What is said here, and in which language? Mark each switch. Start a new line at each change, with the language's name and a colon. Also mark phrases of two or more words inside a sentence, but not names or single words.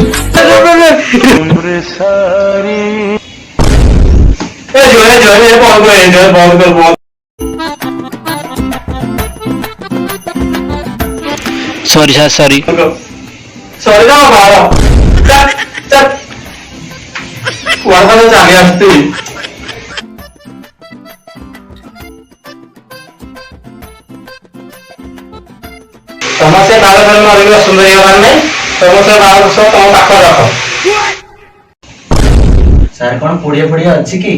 Hindi: जो बहुत बहुत
English: sorry sir sorry
Hindi: सॉरी ना बाबा चल चल
Odia: କୁଆଡେ ତ ଚାଲି ଆସୁଛି। ତମ ସେ ବାଳ ଧରି ମରିବ ସୁନ୍ଦର ହେଇଗଲାଣି ନାଇଁ, ତମ ସେ ବାଳ ଦୋଷ ତମ ପାଖରେ ରଖ। ସାର୍ କଣ ପୁଡ଼ିଆ ଫୁଡ଼ିଆ ଅଛି କି?